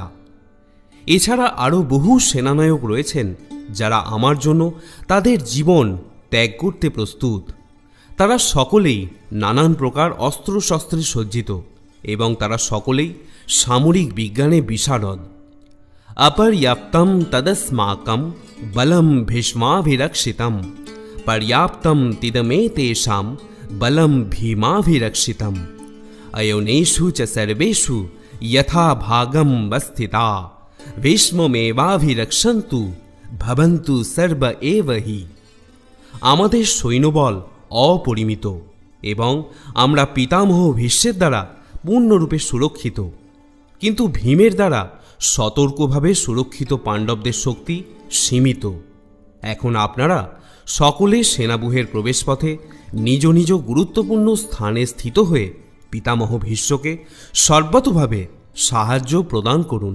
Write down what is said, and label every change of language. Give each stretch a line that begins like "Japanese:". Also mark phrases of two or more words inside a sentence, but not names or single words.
Bangla: এছাড়া আরও বহু সেনানায়ক রয়েছেন যারা আমার জন্য তাদের জীবন ত্যাগ করতে প্রস্তুত। তারা সকলেই নানান প্রকার অস্ত্রশস্ত্রে সজ্জিত এবং তারা সকলেই সামরিক বিজ্ঞানে বিশারদ।
Sanskrit: অপর্যাপ্তম তদস্মাকম বলম ভীষ্মাভিরক্ষিতম পর্যাপ্তম তিদমেতেষাম বলম ভীমাভিরক্ষিতম অয়োনেষু চ সর্বেষু যথা ভাগম স্থিতা ভীষ্মমেবাভিরক্ষন্তু ভবন্তু সর্ব এব হি।
Bangla: আমাদের সৈন্যবল অপরিমিত এবং আমরা পিতামহ ভীষ্মের দ্বারা পূর্ণরূপে সুরক্ষিত, কিন্তু ভীমের দ্বারা সতর্কভাবে সুরক্ষিত পাণ্ডবদের শক্তি সীমিত। এখন আপনারা সকলে সেনাবুহের প্রবেশপথে নিজ নিজ গুরুত্বপূর্ণ স্থানে স্থিত হয়ে পিতামহ ভীষ্মকে সর্বতোভাবে সাহায্য প্রদান করুন।